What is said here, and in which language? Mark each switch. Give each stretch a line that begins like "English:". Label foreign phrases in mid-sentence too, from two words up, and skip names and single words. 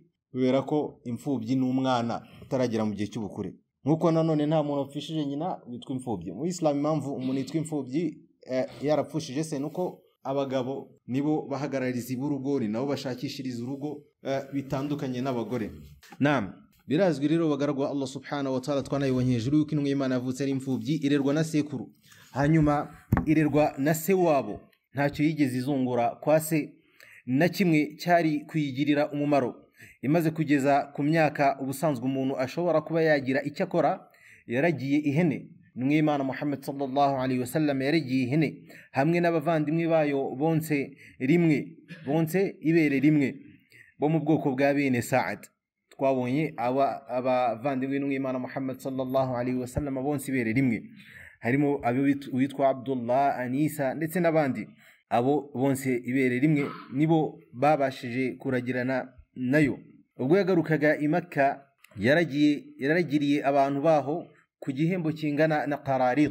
Kinyarwanda: Kubera ko imfubyi ni umwana utaragera mu gihe cy'ubukure. Nkuko nanone nta muntu wapfishije nyina witwa imfubyi. Mu Islam impamvu umuntu yitwa imfubyi yarapfushije se nuko abagabo nibo bahagarariza urugo, ni nabo bashakishiriza urugo bitandukanye n'abagore. Naam, birazwi rero bagaragwa
Arabic: الله سبحانه وتعالى,
Kinyarwanda: twanayibonye hejuru yuko intumwa y'Imana yavutse ari imfubyi, irerwa na sekuru, hanyuma irerwa na se wabo. Ntacyo yigeze izungura kwa se na kimwe cyari kuyigirira umumaro. Imaze kugeza ku myaka ubusanzwe umuntu ashobora kuba yagira icyo akora, yaragiye ihene. Intumwa y'Imana Muhammad
Arabic: صلى الله عليه وسلم
Kinyarwanda: yaragiye ihene hamwe n'abavandimwe bayo bonse ibere rimwe bo mu bwoko bwa bene Sa'ad. Twabonye abavandimwe b'intumwa y'Imana Muhammad
Arabic: صلى الله عليه وسلم
Kinyarwanda: bonse ibere rimwe, harimo abo witwa Abdullah, Anisa ndetse n'abandi. Abo bonse ibere rimwe nibo babashije kuragirana nayo. Ubwo yagarukaga i Makka, yaragiriye abantu baho ku gihembo kingana na qararit.